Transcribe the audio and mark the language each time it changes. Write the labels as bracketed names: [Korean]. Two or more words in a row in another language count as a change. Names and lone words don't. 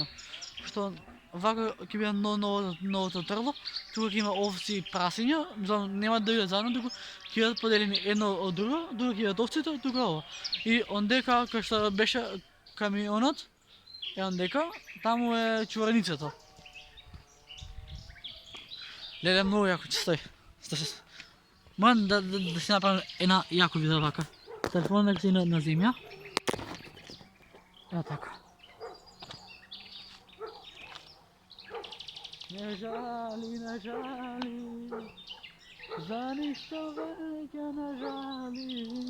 [Macedonian] Пошто вака ќе биде новото трло, тука ќе има овци и прасења, нема да бидат заедно, туку ќе бидат поделени едно од друго, тука ќе бидат овците, тука ова. И ондека, кај што беше камионот, ондека, таму е чувареницата. [Bulgarian] Леле, много яко, че стой. [Macedonian] Ман да си направим една яко видео вака. Телефон нека си на земя. Така. Не жали, за нищо веќе не жали.